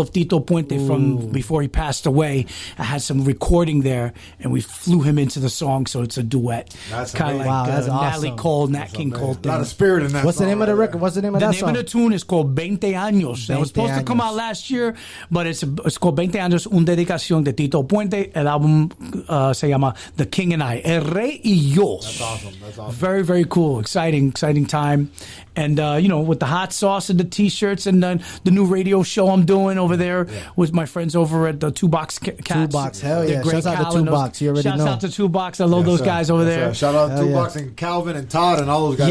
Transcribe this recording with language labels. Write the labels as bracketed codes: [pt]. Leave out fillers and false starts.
[en] of Tito Puente from before he passed away. I had some recording there, and we flew him into the song, so it's a duet. That's kind of like that's awesome. Natalie Cole, Nat King Cole thing. A lot of spirit in that What's song, the name of the record? What's the name of that song? The name of the tune is called 20 Años. It was supposed to come out last year, but it's called 20 Años, [es] una dedicación de Tito Puente. El álbum se llama The King and I, El Rey y Yo. [en] That's awesome. Very, very cool. Exciting time. And, with the hot sauce and the T-shirts and the new radio show I'm doing over there with my friends over at the Two Box Cats. Two Box, hell yeah. Shouts out to Two Box. You already know. Shouts out to Two Box. I love those guys over there. Shout out to Two Box and Calvin and Todd and all those guys.